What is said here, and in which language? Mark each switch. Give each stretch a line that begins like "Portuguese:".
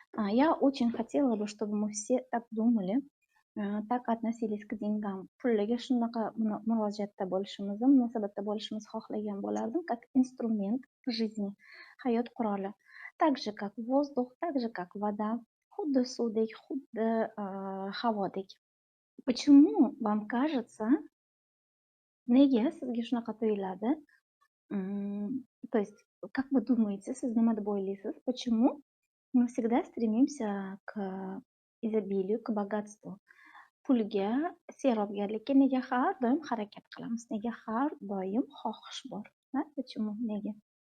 Russian: Я очень хотела бы, чтобы мы все так думали, так относились к деньгам.
Uzbek: Pulga shunaqa murojaatda bo'lishimizni, munosabatda bo'lishimizni xohlagan bo'lardim,
Russian: как инструмент жизни,
Uzbek: hayot quroli.
Russian: Так же, как воздух, так же, как вода,
Uzbek: xuddi suvdek, xuddi havodek.
Russian: Почему вам кажется,
Uzbek: nega sizga shunaqa tuyuladi?
Russian: То есть, как вы думаете,
Uzbek: siz nima deb o'ylaysiz?
Russian: Почему мы всегда стремимся к изобилию, к богатству?
Uzbek: Pulga, sehrobgarlikka nega har doim harakat qilamiz? Nega har doim xohish bor?
Russian: Да? Почему?
Uzbek: Nega?